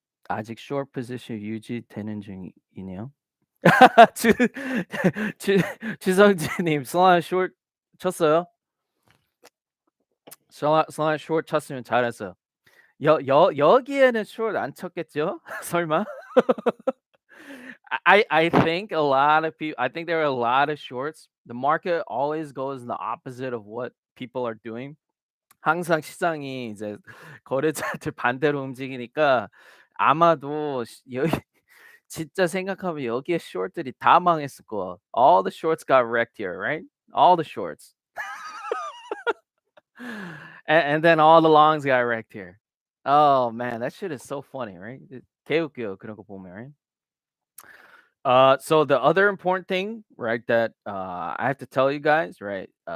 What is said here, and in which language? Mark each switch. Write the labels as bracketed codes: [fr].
[ko] 아직 short position 유지되는 중이네요. 주 주 주성진님 솔라나 short 쳤어요? 솔라나 short 쳤으면 잘했어요. 여기에는 short 안 쳤겠죠? 설마? [en] I think a lot of people. I think there are a lot of shorts. The market always goes in the opposite of what people are doing. 항상 시장이 이제 거래자들 반대로 움직이니까 아마도 여기 진짜 생각하면 여기에 short들이 다 망했을 거야. All the shorts got wrecked here, right? All the shorts. And then all the longs got wrecked here. Oh man, that shit is so funny, right? [ko] 개웃겨요 그런 거 보면, right? [en] So the other important thing, right, that I have to tell you guys, right?